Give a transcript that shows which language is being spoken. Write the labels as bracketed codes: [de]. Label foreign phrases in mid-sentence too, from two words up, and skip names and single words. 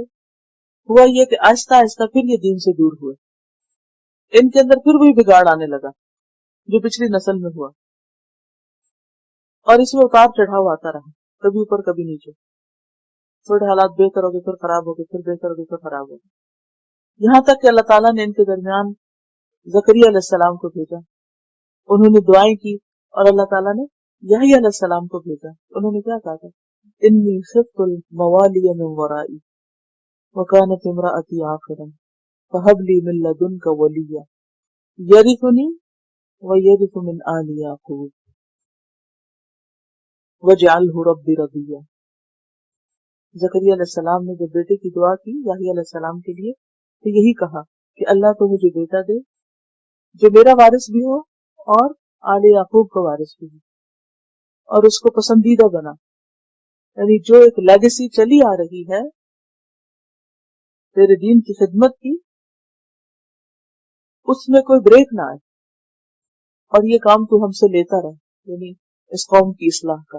[ur] ہوا یہ کہ آہستہ آہستہ پھر یہ دین سے دور ہوئے، ان کے اندر پھر وہی بگاڑ آنے لگا جو پچھلی نسل میں ہوا، اور اس میں اتار چڑھاؤ آتا رہا، کبھی اوپر کبھی نیچے. تھوڑے حالات بہتر ہو گئے، پھر خراب ہو گئے، پھر بہتر ہو گئے، پھر خراب ہو گئے، یہاں تک کہ اللہ تعالیٰ نے ان کے درمیان زکریا علیہ السلام کو بھیجا انہوں نے دعائیں کی اور اللہ تعالیٰ نے یحییٰ علیہ السلام کو بھیجا. انہوں نے کیا کہا تھا؟ [ar] انی خفت الموالی من ورائی وکانت امرأتی عاقرا فہب لی من لدنک ولیا یرثنی ویرث من آل یعقوب وجعلہ رب رضیا. [ur] زکریا علیہ السلام نے جب بیٹے کی دعا کی یحییٰ علیہ السلام کے لیے تو یہی کہا کہ اللہ تو مجھے بیٹا دے جو میرا وارث بھی ہو اور آل یعقوب کا وارث بھی ہو اور اس کو پسندیدہ بنا. یعنی جو ایک لیگیسی چلی آ رہی ہے تیرے دین کی خدمت کی، اس میں کوئی بریک نہ آئے اور یہ کام تو ہم سے لیتا رہے، یعنی اس قوم کی اصلاح کا.